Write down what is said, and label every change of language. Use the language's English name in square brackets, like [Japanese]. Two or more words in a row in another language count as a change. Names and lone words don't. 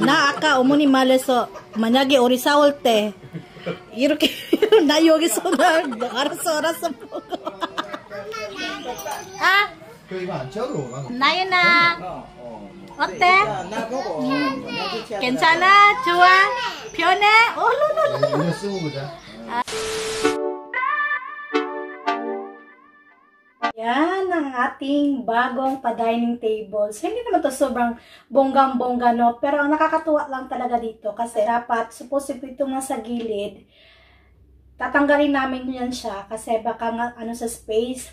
[Korean] 나 아까 어머니 말해서 만약에 우리 싸울 때 이렇게 나 여기서 나 알았어 먹어. 아 그 이거 안 쳐도 나는. 나윤아 어때? 나 보고. 괜찮아? 좋아? 편해? 이거 쓰고 보자. [Filipino] Yan ang ating bagong pa-dining table. So, hindi naman to sobrang bonggang-bongga, no? Pero ang nakakatuwa lang talaga dito kasi dapat, supposedly itong nasa gilid, tatanggalin namin yan siya kasi baka nga ano sa space.